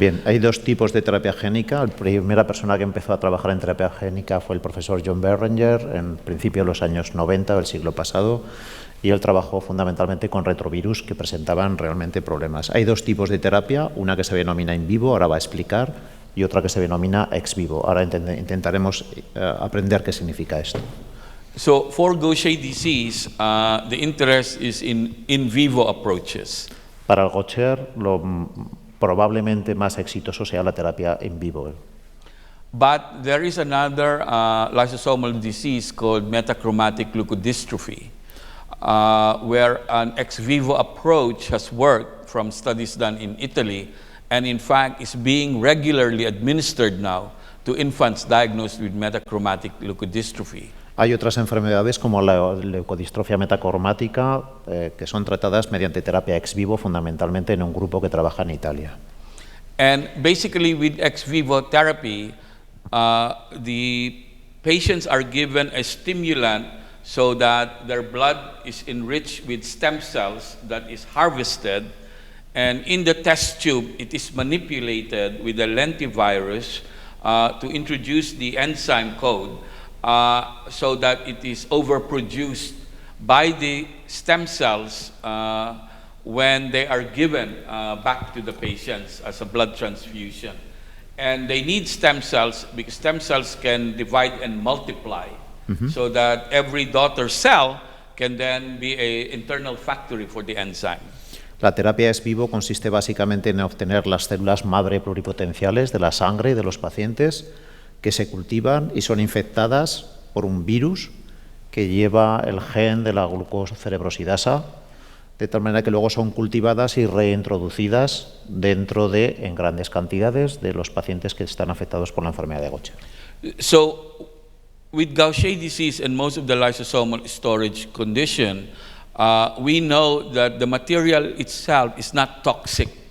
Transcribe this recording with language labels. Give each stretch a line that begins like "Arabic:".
Spanish: Bien, hay dos tipos de terapia génica. La primera persona que empezó a trabajar en terapia génica fue el profesor John Barringer en principio de los años 90 del siglo pasado, y él trabajó fundamentalmente con retrovirus que presentaban realmente problemas. Hay dos tipos de terapia, una que se denomina in vivo, ahora va a explicar, y otra que se denomina ex vivo. Ahora intentaremos aprender qué significa esto.
English: So for Gaucher disease, the interest is in vivo approaches.
Spanish: Para el Gaucher, lo probablemente más exitoso sea la terapia in vivo.
English: But there is another lysosomal disease called metachromatic leukodystrophy, where an ex vivo approach has worked from studies done in Italy, and in fact is being regularly administered now to infants diagnosed with metachromatic leukodystrophy.
Spanish: Hay otras enfermedades como la leucodistrofia metacromática que son tratadas mediante terapia ex vivo, fundamentalmente en un grupo que trabaja en Italia.
English: And basically with ex vivo therapy, the patients are given a stimulant so that their blood is enriched with stem cells that is harvested, and in the test tube it is manipulated with a lentivirus to introduce the enzyme code so that it is overproduced by the stem cells when they are given back to the patients as a blood transfusion. And they need stem cells because stem cells can divide and multiply, so that every daughter cell can then be an internal factory for the enzyme.
Spanish: La terapia ex vivo consiste básicamente en obtener las células madre pluripotenciales de la sangre de los pacientes que se cultivan y son infectadas por un virus que lleva el gen de la glucocerebrosidasa, de tal manera que luego son cultivadas y reintroducidas dentro de, en grandes cantidades, de los pacientes que están afectados por la enfermedad de Gaucher.
English: So, with Gaucher disease and most of the lysosomal storage condition, we know that the material itself is not toxic.